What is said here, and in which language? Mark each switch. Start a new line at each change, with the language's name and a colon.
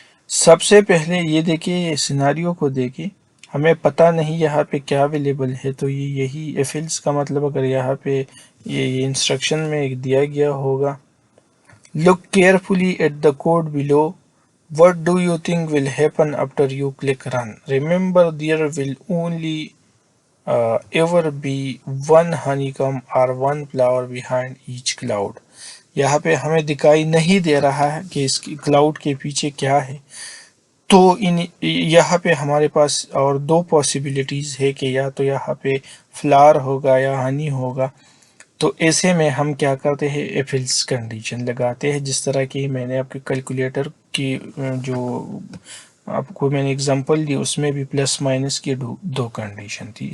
Urdu: سب سے پہلے یہ دیکھیں، یہ سیناریو کو دیکھیں، ہمیں پتہ نہیں یہاں پہ کیا اویلیبل ہے. تو یہی ایف ایلز کا مطلب اگر یہاں پہ یہ انسٹرکشن میں ایک دیا گیا ہوگا
English: look carefully at the code below. What do you think will happen after you click run? Remember there will only ever be one honeycomb or one flower behind each cloud.
Urdu: یہاں پہ ہمیں دکھائی نہیں دے رہا ہے کہ اس کی کلاؤڈ کے پیچھے کیا ہے، تو یہاں پہ ہمارے پاس اور دو پاسبلٹیز ہے کہ یا تو یہاں پہ فلاور ہوگا یا ہنی ہوگا. تو ایسے میں ہم کیا کرتے ہیں، ایف ایلس کنڈیشن لگاتے ہیں، جس طرح کہ میں نے آپ کے کیلکولیٹر کی جو آپ کو میں نے اگزامپل دی اس میں بھی پلس مائنس کی دو کنڈیشن تھی.